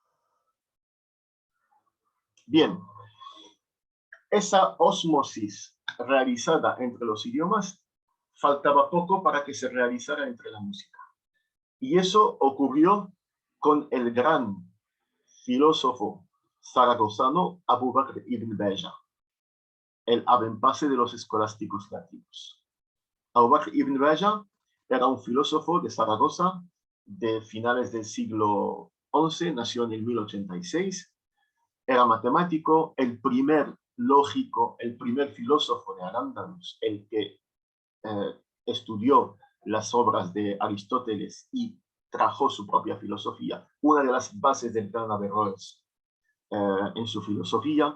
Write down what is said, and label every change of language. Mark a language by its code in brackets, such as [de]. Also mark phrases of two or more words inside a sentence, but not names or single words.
[es] Bien, esa osmosis realizada entre los idiomas faltaba poco para que se realizara entre la música. Y eso ocurrió con el gran filósofo zaragozano Abu Bakr ibn Beja, el avempase de los escolásticos latinos. Abu Bakr ibn Beja era un filósofo de Zaragoza de finales del siglo XI, nació en el 1086, era matemático, el primer lógico, el primer filósofo de Al-Ándalus, el que estudió las obras de Aristóteles y trajo su propia filosofía, una de las bases del gran Averroes en su filosofía.